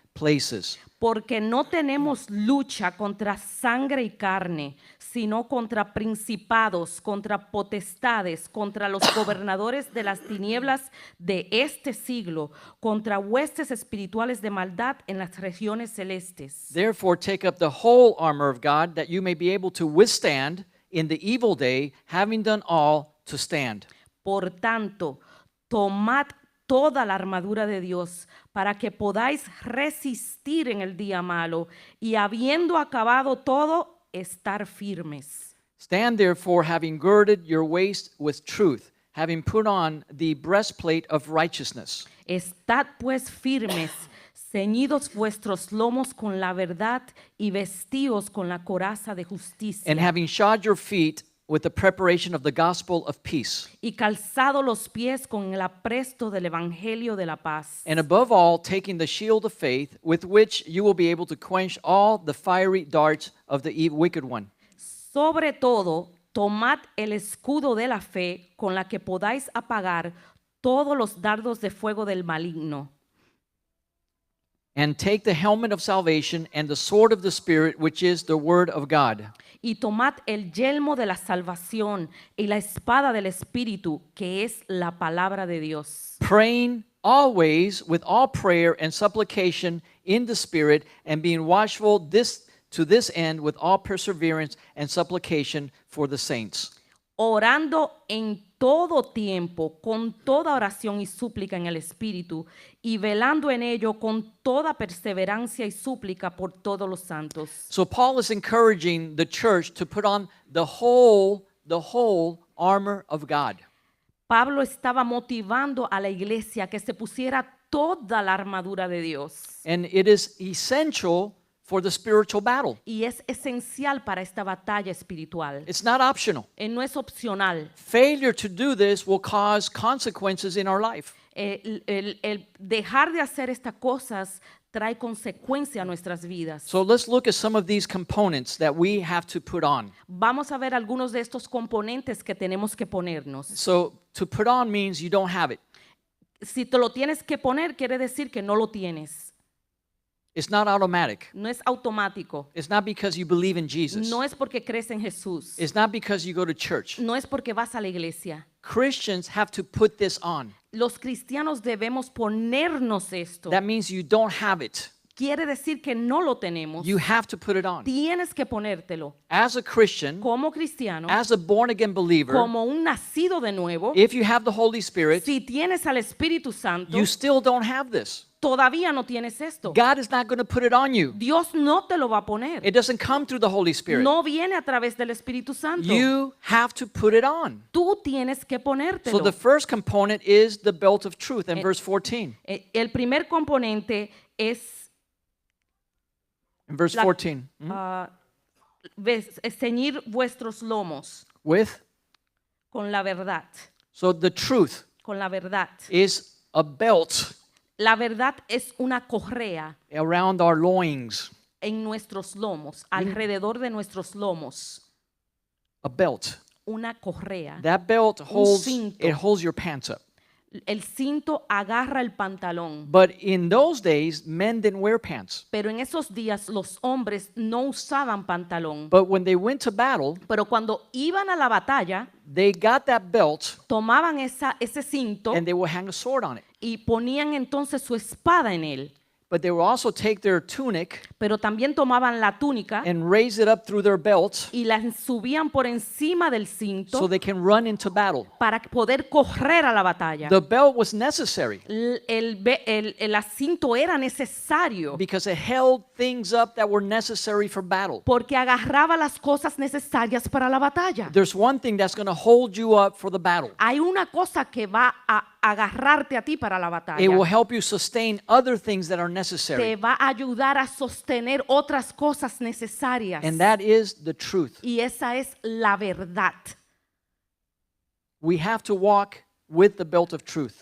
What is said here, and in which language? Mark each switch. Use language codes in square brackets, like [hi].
[en] places. [es] Porque no tenemos lucha contra sangre y carne, sino contra principados, contra potestades, contra los gobernadores de las tinieblas de este siglo, contra huestes espirituales de maldad en las regiones celestes. [en] Therefore, take up the whole armor of God, that you may be able to withstand in the evil day, having done all to stand. [es] Por tanto, tomad toda la armadura de Dios para que podáis resistir en el día malo y habiendo acabado todo, estar firmes. [en] Stand therefore, having girded your waist with truth, having put on the breastplate of righteousness. [es] Estad pues firmes, ceñidos vuestros lomos con la verdad y vestíos con la coraza de justicia. [en] And having shod your feet with the preparation of the gospel of peace. [es] Y calzado los pies con el apresto del evangelio de la paz. [en] And above all, taking the shield of faith, with which you will be able to quench all the fiery darts of the wicked one. [es] Sobre todo, tomad el escudo de la fe con la que podáis apagar todos los dardos de fuego del maligno. [en] And take the helmet of salvation and the sword of the Spirit, which is the word of God. [es] Y tomad el yelmo de la salvación y la espada del Espíritu, que es la palabra de Dios. [en] Praying always with all prayer and supplication in the Spirit, and being watchful to this end with all perseverance and supplication for the saints. [es] Orando en todo tiempo, con toda oración y súplica en el Espíritu, y velando en ello con toda perseverancia y súplica por todos los santos. [en] So Paul is encouraging the church to put on the whole armor of God. [es] Pablo estaba motivando a la iglesia que se pusiera toda la armadura de Dios. [en] And it is essential for the spiritual battle. [es] Y es esencial para esta batalla espiritual. [en] It's not optional. [es] No es opcional. [en] Failure to do this will cause consequences in our life. [es] El dejar de hacer estas cosas trae consecuencia a nuestras vidas. [en] So let's look at some of these components that we have to put on. [es] Vamos a ver algunos de estos componentes que tenemos que ponernos. [en] So to put on means you don't have it. [es] Si te lo tienes que poner, quiere decir que no lo tienes. [en] It's not automatic. [es] No es automático. [en] It's not because you believe in Jesus. [es] No es porque crees en Jesús. [en] It's not because you go to church. [es] No es porque vas a la iglesia. [en] Christians have to put this on. [es] Los cristianos debemos ponernos esto. [en] That means you don't have it. [es] Quiere decir que no lo tenemos. [en] You have to put it on. [es] Tienes que ponértelo. [en] As a Christian, [es] Como cristiano, [en] as a born again believer, [es] como un nacido de nuevo, [en] if you have the Holy Spirit, [es] si tienes al Espíritu Santo, [en] you still don't have this. [es] todavía no tienes esto. [en] God is not going to put it on you. [es] Dios no te lo va a poner. [en] It doesn't come through the Holy Spirit. [es] No viene a través del Espíritu Santo. [en] You have to put it on. [es] Tú tienes que [en] So [es] ponértelo. [en] the first component is the belt of truth in verse 14. [es] El primer componente es [en] In verse [es] La- [en] 14. [es] ceñir vuestros lomos [en] With? [es] con la verdad. [en] So the truth [es] Con la verdad. [en] is a belt [es] La verdad es una correa [en] around our loins. [es] en nuestros lomos, alrededor de nuestros lomos. [en] A belt. [es] Una correa. [en] That belt holds, [es] cinto. [en] it holds your pants up. [es] El cinto agarra el pantalón. [en] But in those days, men didn't wear pants. [es] Pero en esos días los hombres no usaban pantalón. [en] But when they went to battle, [es] Pero cuando iban a la batalla, [en] they got that belt [es] tomaban ese cinto [en] and they would hang a sword on it. [es] y ponían entonces su espada en él. [en] But they would also take their tunic [es] Pero también tomaban la túnica [en] and raise it up through their belt [es] y la subían por encima del cinto [en] so they can run into battle. [es] para poder correr a la batalla. [en] The belt was necessary [es] El cinto era necesario [en] because it held things up that were necessary for battle. [es] porque agarraba las cosas necesarias para la batalla. [en] There's one thing that's going to hold you up for the battle. [es] Hay una cosa que va a agarrarte a ti para la batalla. [en] It will help you sustain other things that are [es] Te [en] necessary. [es] va a ayudar a sostener otras cosas necesarias. [en] And that is the truth. [es] Y esa es la verdad. [en] We have to walk with the belt of truth.